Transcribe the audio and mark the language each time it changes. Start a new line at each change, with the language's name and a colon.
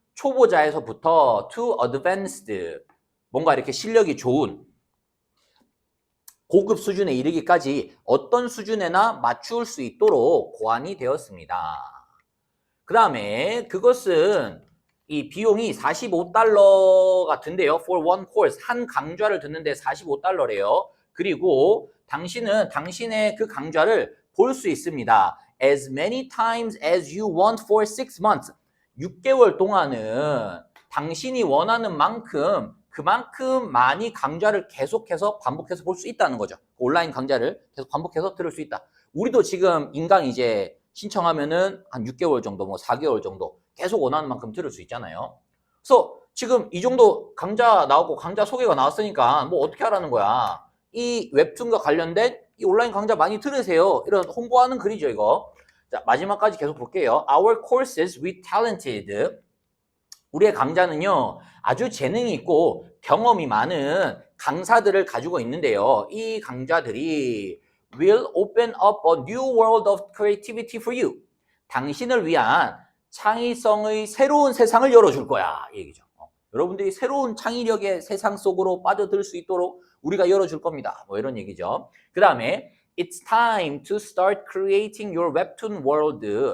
Korean: 초보자에서부터
English: to advanced,
Korean: 뭔가 이렇게 실력이 좋은 고급 수준에 이르기까지 어떤 수준에나 맞출 수 있도록 고안이 되었습니다. 그 다음에 그것은 이 비용이 $45 같은데요.
English: For one course,
Korean: 한 강좌를 듣는데 $45래요. 그리고 당신은 당신의 그 강좌를 볼 수 있습니다.
English: As many times as you want for 6 months.
Korean: 6개월 동안은 당신이 원하는 만큼, 그만큼 많이 강좌를 계속해서 반복해서 볼 수 있다는 거죠. 온라인 강좌를 계속 반복해서 들을 수 있다. 우리도 지금 인강 이제 신청하면은 한 6개월 정도, 뭐 4개월 정도 계속 원하는 만큼 들을 수 있잖아요. 그래서 지금 이 정도 강좌 나오고 강좌 소개가 나왔으니까 뭐 어떻게 하라는 거야. 이 웹툰과 관련된 이 온라인 강좌 많이 들으세요. 이런 홍보하는 글이죠, 이거. 자, 마지막까지 계속 볼게요.
English: Our courses with talented,
Korean: 우리의 강좌는요, 아주 재능이 있고 경험이 많은 강사들을 가지고 있는데요. 이 강좌들이
English: will open up a new world of creativity for you.
Korean: 당신을 위한 창의성의 새로운 세상을 열어줄 거야. 이 얘기죠. 여러분들이 새로운 창의력의 세상 속으로 빠져들 수 있도록 우리가 열어줄 겁니다. 뭐 이런 얘기죠. 그 다음에
English: It's time to start creating your webtoon world.